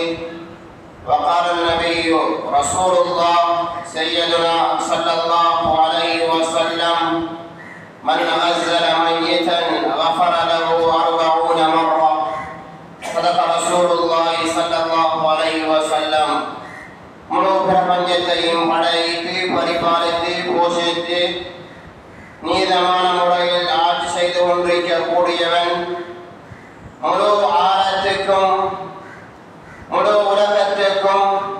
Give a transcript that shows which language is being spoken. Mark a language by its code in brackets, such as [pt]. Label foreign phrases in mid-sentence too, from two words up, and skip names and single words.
[ar] وقال النبي رسول الله سيدنا صلى الله عليه وسلم: من غسل ميتا غفر له 40 مرة. صدق رسول الله صلى الله عليه وسلم. [ta] முழு பிரபஞ்சத்தையும் படைத்து பரிபாலித்து போஷித்து நீதமான முறையில் ஆட்சி செய்து கொண்டிருக்கக்கூடியவன், முழு ஆழத்துக்கும் முழு உலகத்திற்கும்